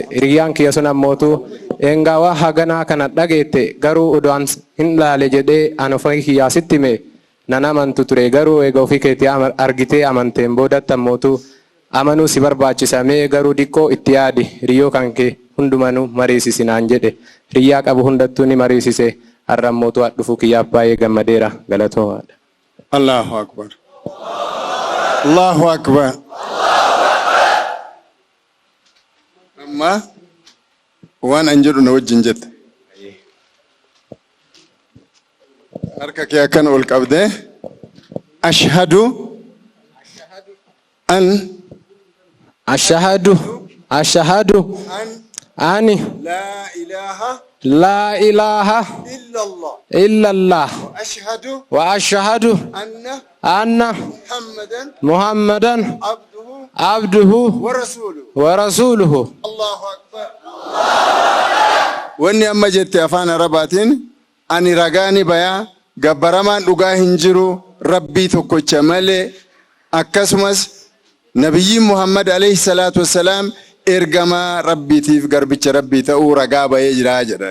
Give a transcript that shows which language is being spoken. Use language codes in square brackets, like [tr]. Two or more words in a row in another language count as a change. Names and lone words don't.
[om] Hiriyyaan kiyya sun ammootu engaawaa haganaa kana dhageette garuu udaan hin laale jedhee an ofii kiyyaa sitti hime nan amantu ture garuu eega ofii keetii argitee amanteen boodatti ammootu amanuu si barbaachisamee garuu diqqoo itti yaadi hiriyyoo kan kee hundumanuu mariisisi naan jedhe. Hiriyyaa qabu hundattuu ni mariisise. Har'a ammootu dhufuu kiyyaaf baay'ee gammadeera galatoomaadha. [ar] الله أكبر. الله أكبر. [om] Amma waan an jedhu na wajjin jette. Harka kee akkan ol qabdee [ar] أشهد أن لا إله إلا الله وأشهد أن محمدا عبده ورسوله. الله أكبر. [om] Wanni amma jette afaan arabaatiin ani ragaani bayaa gabbaramaan dhugaa hin jiru rabbii tokkocha malee akkasumas nabiyyiin Muhammad [ar] عليه الصلاة والسلام [om] ergamaa rabbiitiif garbicha rabbii ta'uu ragaa bayee jira jedha.